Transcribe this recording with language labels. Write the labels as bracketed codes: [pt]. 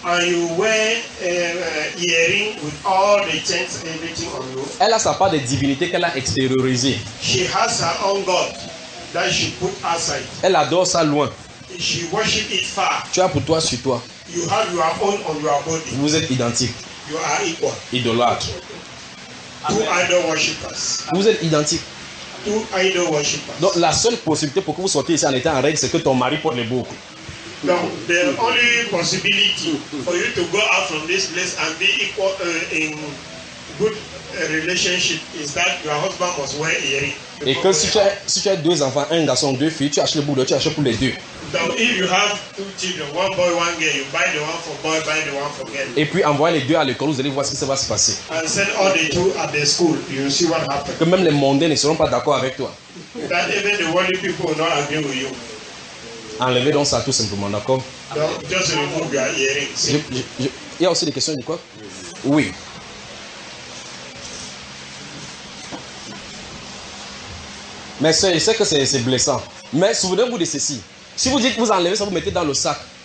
[en] and you wear, earring with all the chains, everything on you, [fr] elle a sa part de divinité qu'elle a extériorisée. [en] She has her own God that she put aside. [fr] Elle adore ça loin. [en] She worship it far. [fr] Tu as pour toi sur toi. [en] You have your own on your body. [fr] Vous êtes identique. [en] You are equal. [fr] Idolâtre. [en] Two idol worshippers. [fr] Vous êtes identique. [en] Two idol worshippers. [fr] Donc la seule possibilité pour que vous sortiez ici en étant en règle, c'est que ton mari porte les boucles. [en] Donc the only possibility for you to go out from this place and be equal in good relationship is that your husband must wear earring. [fr] Et que si tu as deux enfants, un garçon, deux filles, tu achètes le boudoir, tu achètes pour les deux. [en] Donc, if you have two children, one boy, one girl, you buy the one for boy, buy the one for girl. [fr] Et puis envoyez les deux à l'école, vous allez voir ce qui va se passer. [en] And send all the two at the school, you see what happens. [fr] Que même les mondains ne seront pas d'accord avec toi. [en] That even the worldly people will not agree with you. [fr] Enlevez donc ça tout simplement, d'accord? [en] Donc, just remove your earrings. [fr] Il y a aussi des questions, du quoi? Oui. Mais je sais que c'est blessant. Mais souvenez-vous de ceci. Si vous dites que vous enlevez ça, vous mettez dans le sac.